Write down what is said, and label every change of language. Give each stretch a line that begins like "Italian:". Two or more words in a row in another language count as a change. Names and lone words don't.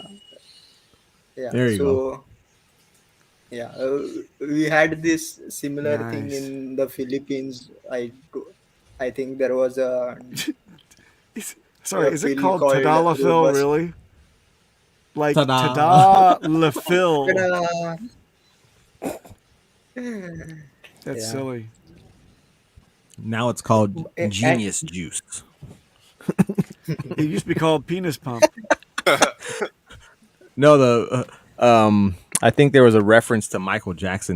English: Yeah. There you go. Yeah, we had this similar thing Nice. in the Philippines. I think there was a. Sorry, a is it pill called called Tadalafil, Robust- really? Like Ta-da. Tadalafil. Ta-da! That's Yeah. silly. Now it's called Genius Juice. It used to be called penis pump. No, I think there was a reference to Michael Jackson.